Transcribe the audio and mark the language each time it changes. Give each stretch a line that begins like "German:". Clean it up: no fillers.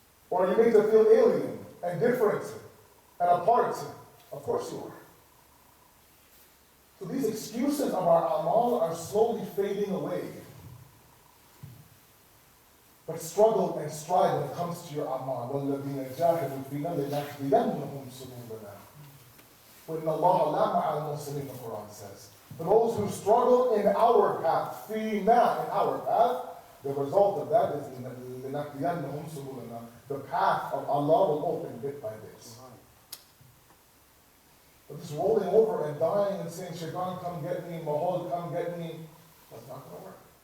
English: Or are you made to feel alien and different and apart? Of course you are. So these excuses of our amal are slowly fading away. But struggle and strive when it comes to your amal.
Arabic: وَالَّذِينَ جَاهِدُوا فِينَا لَنَهْدِيَنَّهُمْ سُبُلَنَا. وَإِنَّ اللَّهَ لَا مَعَ الْمُحْسِنِينَ,
English: the Quran says. For those who struggle in our path, فِينَا, in our path, the result of that is
Arabic: لَنَهْدِيَنَّهُمْ سُبُلَنَا.
English: The path of Allah will open bit by bit. But just rolling over and dying and saying, Shaitan, come get me, Mahal, come get me, that's not going to work.